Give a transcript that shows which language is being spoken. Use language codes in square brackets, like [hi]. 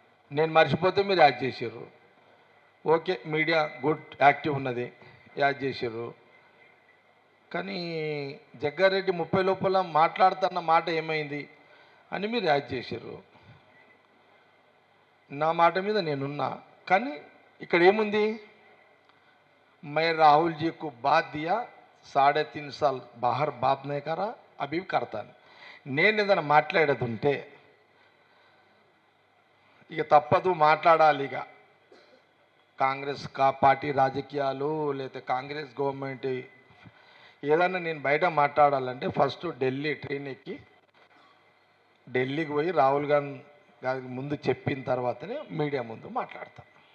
[te] నేను మర్చిపోతే మీరు యాడ్ చేసారు. ఓకే, మీడియా గుడ్ యాక్టివ్ ఉన్నది, యాడ్ చేసారు. కానీ జగ్గారెడ్డి 30 లోపల మాట్లాడుతున్న మాట ఏమైంది అని మీరు యాడ్ చేసారు. నా మాట మీద నేనున్నా, కానీ ఇక్కడ ఏముంది, [hi] मैं राहुल जी को बात दिया 3.5 साल बाहर बात नहीं करा, अभी भी करता नहीं. [te] నేను ఏదైనా మాట్లాడేది ఉంటే ఇక తప్పదు, మాట్లాడాలి. ఇక కాంగ్రెస్ పార్టీ రాజకీయాలు లేకపోతే కాంగ్రెస్ గవర్నమెంట్ ఏదైనా నేను బయట మాట్లాడాలంటే ఫస్ట్ ఢిల్లీ ట్రైన్ ఎక్కి ఢిల్లీకి పోయి రాహుల్ గాంధీ గారికి ముందు చెప్పిన తర్వాతనే మీడియా ముందు మాట్లాడతాను.